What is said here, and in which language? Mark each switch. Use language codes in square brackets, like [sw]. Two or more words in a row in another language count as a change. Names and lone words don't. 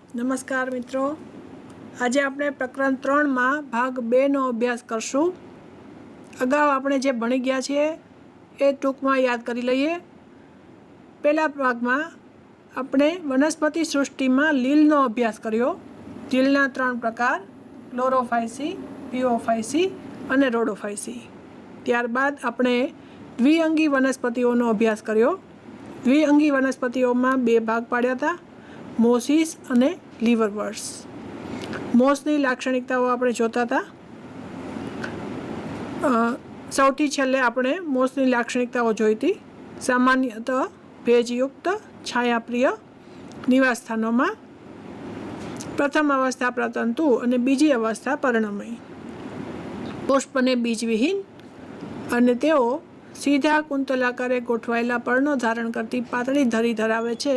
[gu] નમસ્કાર મિત્રો, આજ આપણે પ્રકરણ 3 માં ભાગ 2 નો અભ્યાસ કરશું। અગાઉ આપણે જે ભણી ગયા છે એ ટૂંક માં યાદ કરી લઈએ। પહેલા ભાગ માં આપણે વનસ્પતિ સૃષ્ટિ માં લીલનો અભ્યાસ કર્યો। લીલना 3 પ્રકાર, ક્લોરોફાયસી, પિયોફાયસી અને रोडोफायसी। ત્યારબાદ આપણે દ્વિઅંગી વનસ્પતિઓનો અભ્યાસ કર્યો। દ્વિઅંગી વનસ્પતિઓ માં 2 ભાગ પાડ્યા હતા, મોસિસ અને લીવરવર્ટ્સ। મોસની લાક્ષણિકતાઓ આપણે જોતા હતા। સૌથી છેલ્લે આપણે મોસની લાક્ષણિકતાઓ જોઈ હતી। સામાન્યતઃ ભેજયુક્ત છાયાપ્રિય નિવાસસ્થાનોમાં પ્રથમ અવસ્થા પ્રતંતુ અને બીજી અવસ્થા પર્ણમય, પુષ્પને બીજવિહીન અને તેઓ સીધા કુંતલાકારે ગોઠવાયેલા પર્ણો ધારણ કરતી પાતળી ધરી ધરાવે છે।